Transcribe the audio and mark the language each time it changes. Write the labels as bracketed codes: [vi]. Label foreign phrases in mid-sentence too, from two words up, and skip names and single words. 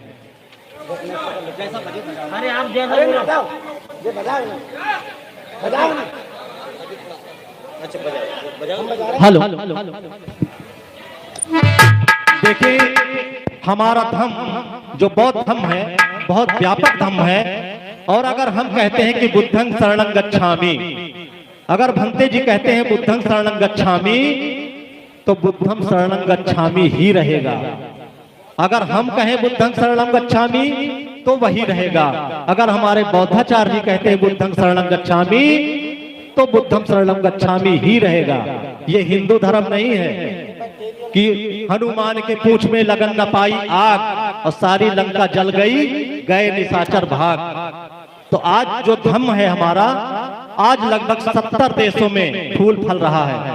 [hi] अरे आप जैसा बताओ, ये बजाओ ना। अच्छा बजाओ। हेलो, देखिए, हमारा धम्म जो बौद्ध धम्म है, बहुत व्यापक धम्म है। और अगर हम कहते हैं कि [pi] बुद्धं शरणं गच्छामि, [hi] अगर भंते जी कहते हैं [pi] बुद्धं शरणं गच्छामि, [hi] तो [pi] बुद्धं शरणं गच्छामि [hi] ही रहेगा। अगर हम कहें [pi] बुद्धं शरणं गच्छामि, [hi] तो वही रहेगा। अगर हमारे बौद्धाचार्य जी कहते हैं [pi] बुद्धं शरणं गच्छामि, [hi] तो [pi] बुद्धं शरणं गच्छामि [hi] ही रहेगा। ये हिंदू धर्म नहीं है कि हनुमान के पूंछ में लगन न पाई आग और सारी लंका जल गई, गए निशाचर भाग। तो आज जो धम्म है हमारा, आज लगभग 70 देशों में फूल फल रहा है।